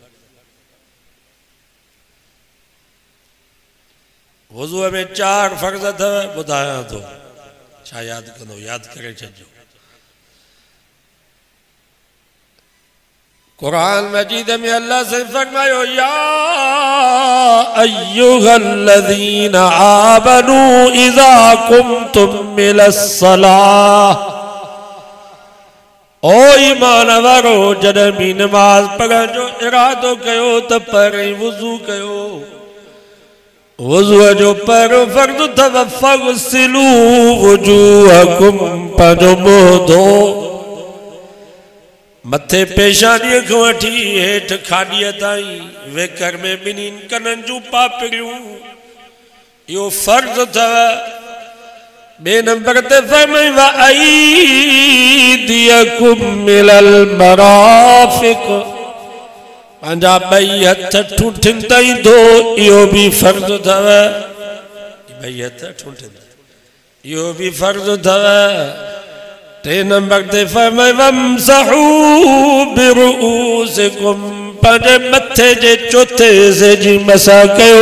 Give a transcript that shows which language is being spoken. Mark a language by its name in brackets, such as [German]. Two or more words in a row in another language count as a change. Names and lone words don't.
[Sindhi] वुज़ूअ में 4 फ़र्ज़ अथव ॿुधायां थो। छा यादि कंदो यादि करे छॾिजो। कुरान मजीद में अल्लाह से फरमायो [Arabic] يا أيها الذين آمنوا إذا قمتم إلى الصلاة. [Sindhi] ओ ईमान वारो जॾहिं भी नमाज़ पढ़ण जो इरादो कयो त पहिरीं वुज़ू कयो। वुज़ूअ जो पहिरियों फ़र्ज़ अथव [Arabic] فاغسلوا وجوهكم, [Sindhi] पंहिंजो मुंहुं धो। मथे पेशानीअ खां वठी हेठि खाॾीअ ताईं वेकर में ॿिन्हिनि कननि जूं पापड़ियूं इहो फ़र्ज़ अथव। ॿिए नंबर ते फरमाई [Arabic] وأيديكم إلى المرافق, [Sindhi] पंहिंजा 2 हथ ठूठिन ताईं धो। इहो भी फ़र्ज़ अथव। 2 हथ ठूठिन इहो भी फ़र्ज़ अथव। 3 नंबर ते फरमाई [Arabic] وامسحوا برؤوسكم, [Sindhi] पंहिंजे मथे जे चोथे हिस्से जी मसा कयो।